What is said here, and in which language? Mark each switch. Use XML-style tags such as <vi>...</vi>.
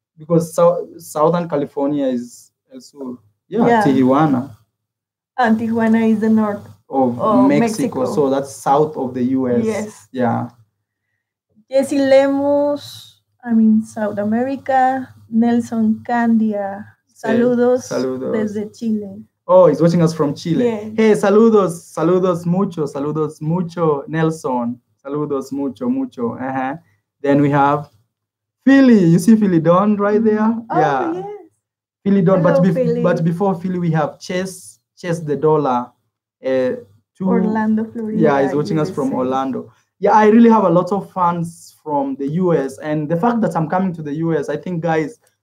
<en>Because Southern California is</en> <es>El Sur.</es> <en>Yeah, Tijuana. And Tijuana is the north of Mexico. So that's south of the US. Yes. Yeah. Jesse Lemus, I'm in South America.</en> <es>Nelson Candia, saludos desde Chile.</es> <en>Oh, he's watching us from Chile. Yes. Hey,</en> <es>saludos mucho,</es> <en>Nelson.</en> <es>Saludos mucho.</es> <en>Then we have Philly. You see Philly Don right there? Oh, yeah. Yes. Philly Don. But before Philly, we have Chess the Dollar. Orlando, Florida. Yeah, he's watching us from Orlando. Yeah, I really have a lot of fans from the US. And the fact that I'm coming to the US, I think, guys,</en>